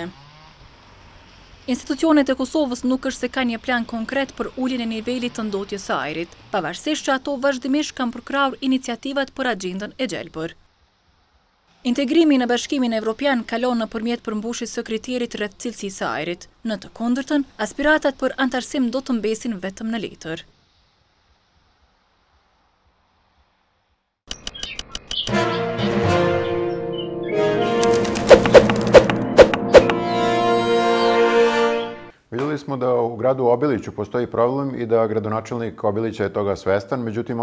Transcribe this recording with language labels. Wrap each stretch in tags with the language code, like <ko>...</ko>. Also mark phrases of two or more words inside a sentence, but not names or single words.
<sq>Institucionet e Kosovës nuk është se ka një plan konkret për uljen e nivelit të ndotjes së ajrit, pavarësisht që ato vazhdimisht kanë përkrahur iniciativat për agjendën e gjelbër. Integrimi në Bashkimin Evropian kalon nëpërmjet përmbushjes së kriterit rreth cilësisë së ajrit. Në të kundërtën, aspiratat për antarësim do të mbesin vetëm në letër.</sq> <sr>Vidjeli smo da u gradu Obiliću postoji problem i da gradonačelnik Obilića je toga svestan, međutim</sr>